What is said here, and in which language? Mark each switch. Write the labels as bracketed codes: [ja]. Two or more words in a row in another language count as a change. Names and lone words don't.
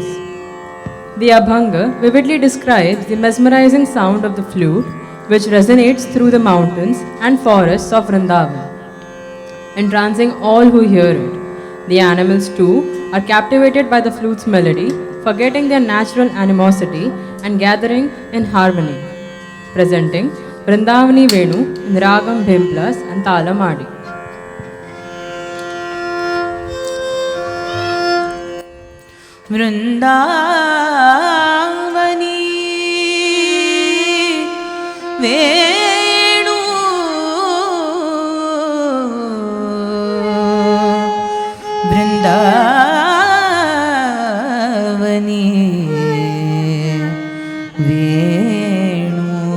[en] The Abhanga vividly describes the mesmerizing sound of the flute, which resonates through the mountains and forests of Vrindavan, entrancing all who hear it. The animals too are captivated by the flute's melody, forgetting their natural animosity and gathering in harmony, presenting Vrindavani Venu in Ragam Bhimplas and Talamadi. Vrindavani Venu Vrindavani Venu